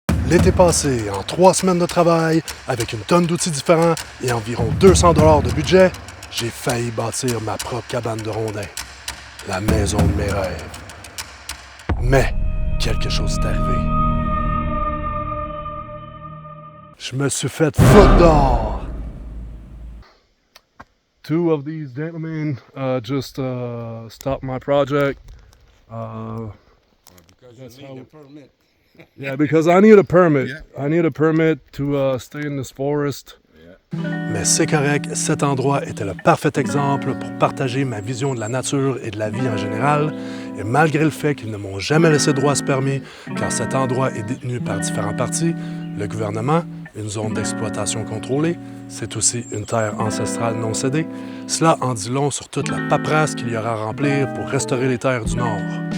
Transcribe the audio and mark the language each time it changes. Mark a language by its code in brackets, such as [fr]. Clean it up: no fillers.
[fr] L'été passé, en 3 semaines de travail, avec une tonne d'outils différents et environ 200 $ de budget, j'ai failli bâtir ma propre cabane de rondins. La maison de mes rêves. Mais, quelque chose est arrivé. Je me suis fait foutre dehors. [en] Two of these gentlemen just stopped my project. Because you need a permit. Yeah, because I need a permit. Yeah. I need a permit to stay in this forest. [fr] Mais c'est correct, cet endroit était le parfait exemple pour partager ma vision de la nature et de la vie en général, et malgré le fait qu'ils ne m'ont jamais laissé droit à ce permis, car cet endroit est détenu par différents partis, le gouvernement, une zone d'exploitation contrôlée, c'est aussi une terre ancestrale non cédée, cela en dit long sur toute la paperasse qu'il y aura à remplir pour restaurer les terres du Nord.